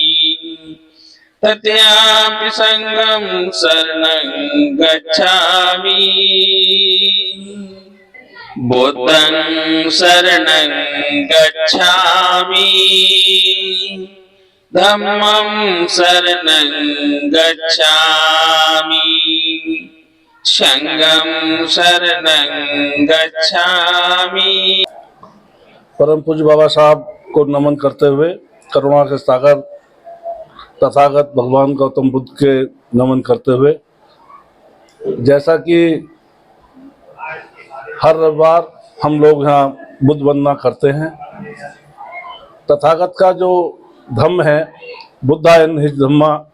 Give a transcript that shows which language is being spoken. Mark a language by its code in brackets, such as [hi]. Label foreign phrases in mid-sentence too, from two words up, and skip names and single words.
[pi] तृतीयं संघं शरणं गच्छामि बुद्धं शरणं गच्छामि धम्मं शरणं गच्छामि संघं शरणं गच्छामि। [hi] परम पूज्य बाबा साहब को नमन करते हुए करुणा के सागर तथागत भगवान गौतम बुद्ध के नमन करते हुए, जैसा कि हर रविवार हम लोग यहाँ बुद्ध वंदना करते हैं, तथागत का जो धम्म है बुद्धा एंड हिज धम्मा,